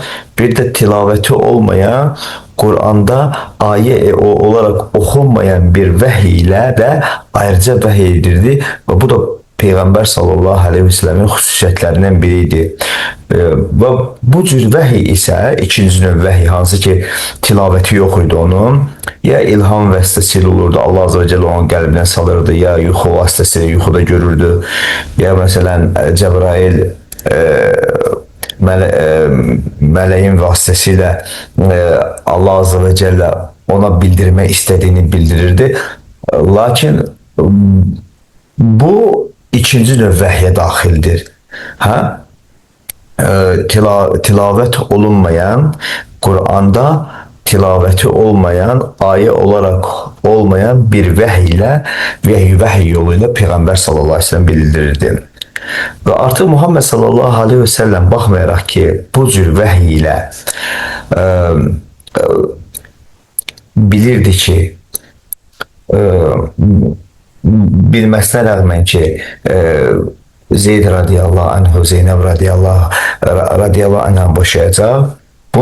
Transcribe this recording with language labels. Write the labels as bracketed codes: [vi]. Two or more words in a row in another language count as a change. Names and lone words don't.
[tr] Bir de tilaveti olmayan, Kur'an'da ayet olarak okunmayan bir vahiy ile de ayrıca vahiy edirdi ve bu da Peygamber [ar] صلى الله عليه وسلم [tr] hususiyetlerinden biriydi. [az] Ve bu cür vahiy ise ikinci növ vahiy hansı ki tilaveti yok idi onun. Ya ilham vasitəsilə olurdu, Allah [ar] عز وجل [az] onun qəlbinə salırdı, ya yuxu vasitəsilə yuxuda görürdü, ya məsələn Cəbrail meleğin vasitəsilə Allah [ar] عز وجل [tr] ona bildirmek istediğini [az] bildirirdi. Lakin bu ikinci növ vəhyə daxildir. [tr] Tilavet olunmayan, Kur'an'da tilaveti olmayan, ayet olarak olmayan bir vahiy ile vahiy yoluyla Peygamber [ar] صلى الله عليه وسلم [tr] bildirirdi. Ve artık [az] Muhammed [ar] صلى الله عليه وسلم [az] baxmayaraq ki bu cür vahiy ile bilirdi ki bilməsinə rəğmən ki Zeyd [ar] رضي الله عنه, [az] Zeynep [ar] رضي الله عنها [az] boşayacaq.